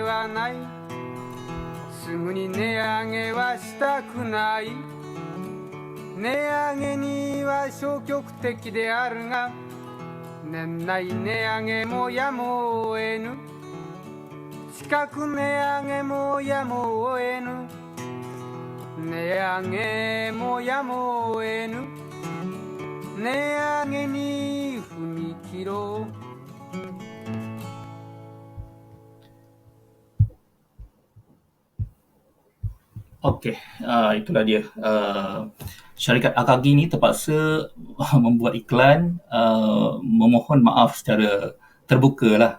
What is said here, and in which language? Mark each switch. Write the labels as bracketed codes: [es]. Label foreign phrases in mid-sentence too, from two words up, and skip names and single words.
[ja] はないすぐに値上げはしたくない値上げには消極的であるが年内値上げもやむを得ぬ近く値上げもやむを得ぬ値上げもやむを得ぬ値上げに踏み切ろう [ms] Okey, itulah dia. Syarikat Akagi ni terpaksa membuat iklan memohon maaf secara terbuka lah.